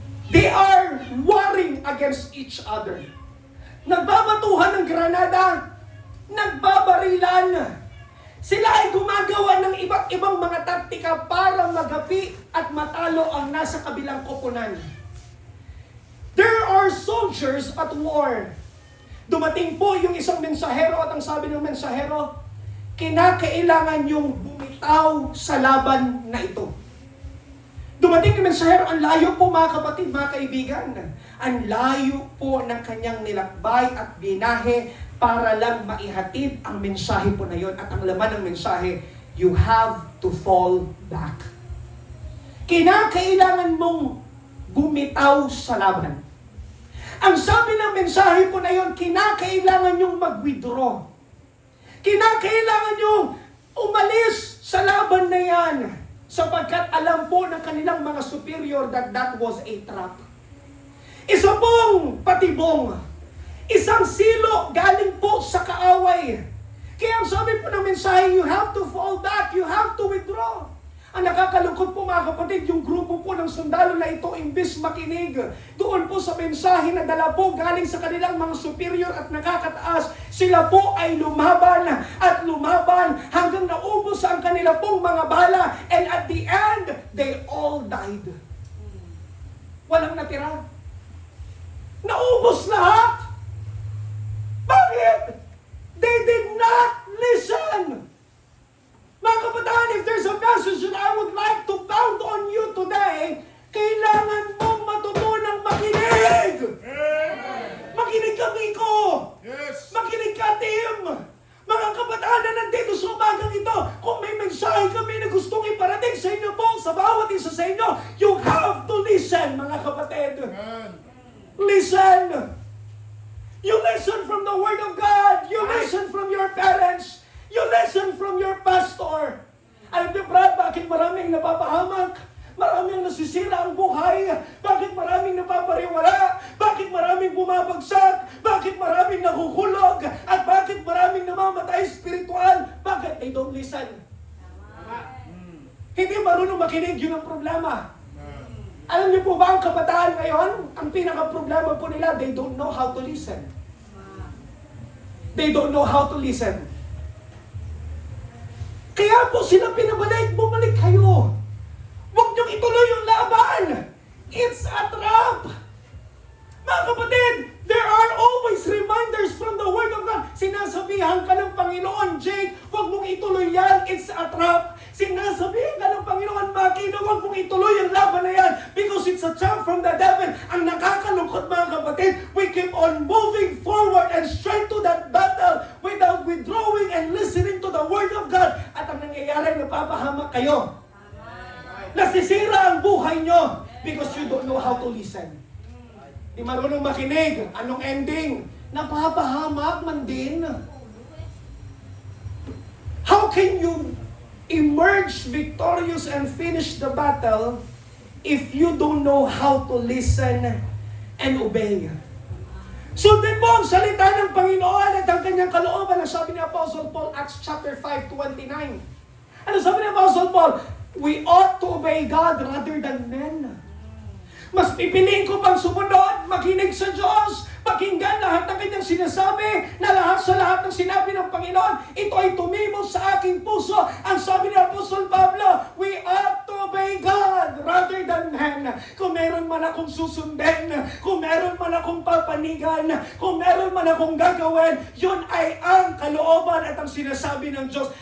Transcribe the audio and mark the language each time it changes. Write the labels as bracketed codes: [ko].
[en] They are warring against each other. [tl] Nagbabatuhan ng granada, nagbabarilan. Sila ay gumagawa ng iba't ibang mga taktika para magapi at matalo ang nasa kabilang koponan. [en] There are soldiers at war. [tl] Dumating po yung isang mensahero at ang sabi ng mensahero, kinakailangan yung bumitaw sa laban na ito. Dumating yung mensahero, ang layo po mga kapatid, mga kaibigan. Ang layo po ng kanyang nilakbay at binahe para lang maihatid ang mensahe po na yon. At ang laman ng mensahe, [en] you have to fall back. [tl] Kinakailangan mong bumitaw sa laban. Ang sabi ng mensahe po na yon, kinakailangan yung mag-withdraw. Kinakailangan yung umalis sa laban na yan sapagkat alam po ng kanilang mga superior [en] that that was a trap. [tl] Isa pong patibong, isang silo galing po sa kaaway. Kaya ang sabi po ng mensahe, [en] you have to fall back, you have to withdraw. [tl] Ang nakakalungkot po mga kapatid, yung grupo po ng sundalo na ito, imbis makinig doon po sa mensahe na dala po galing sa kanilang mga superior at nakakataas, sila po ay lumaban at lumaban hanggang naubos ang kanila pong mga bala, [en] and at the end, they all died. [tl] Walang natira. Naubos lahat. Bakit? [en] They did not listen. Mga kabataan, if there's a message that I would like to pound on you today, [tl] kailangan mong matutunang makinig. Makinig ka, Miko. [en] Yes. [tl] Makinig ka, Tim. Mga kabataan na nandito sa umagang ito, kung may mensahe kami na gustong iparating sa inyo po, sa bawat isa sa inyo, [en] you have to listen, [tl] mga kapatid. [en] Listen. You listen from the Word of God. You listen from your parents. You listen from your pastor. [tl] Alam niyo, Brad, bakit maraming napapahamak? Maraming nasisira ang buhay? Bakit maraming napapariwala? Bakit maraming bumabagsak? Bakit maraming nahuhulog? At bakit maraming namamatay spiritual? Bakit? [en] They don't listen. [tl] Hindi marunong makinig, yun ang problema. Alam niyo po ba ang kabataan ngayon? Ang pinaka-problema po nila, [en] they don't know how to listen. They don't know how to listen. [tl] Kaya po sila pinabalik, bumalik kayo. Huwag niyong ituloy yung laban. [en] It's a trap. [tl] Mga kapatid, [en] there are always reminders from the Word of God. [tl] Sinasabihan ka ng Panginoon, Jake, huwag mong ituloy yan. [en] It's a trap. [tl] Sinasabihan ka ng Panginoon, Makino, huwag mong ituloy yung laban na yan [en] because it's a trap from the devil. [tl] Ang nakakalungkot, mga kapatid, [en] we keep on moving forward and straight to that battle without withdrawing and listening to the Word of God. [tl] At ang nangyayari, napapahamak kayo. Nasisira ang buhay nyo [en] because you don't know how to listen. [tl] Di marunong makinig. Anong ending? Napapahamak man din. [en] How can you emerge victorious and finish the battle if you don't know how to listen and obey? [tl] Sundin mo ang salita ng Panginoon at ang kanyang kalooban. Ang sabi ni Apostle Paul, Acts chapter 5:29. Ano sabi ni Apostle Paul? [en] We ought to obey God rather than men. [tl] Mas pipiliin ko pang sumunod, makinig sa Diyos, pakinggan lahat ng kanyang sinasabi, na lahat sa lahat ng sinabi ng Panginoon, ito ay tumimos sa aking puso. Ang sabi ni Apostol Pablo, [en] we ought to obey God rather than men. [tl] Kung meron man akong susundin, kung meron man akong papanigan, kung meron man akong gagawin, yun ay ang kalooban at ang sinasabi ng Diyos.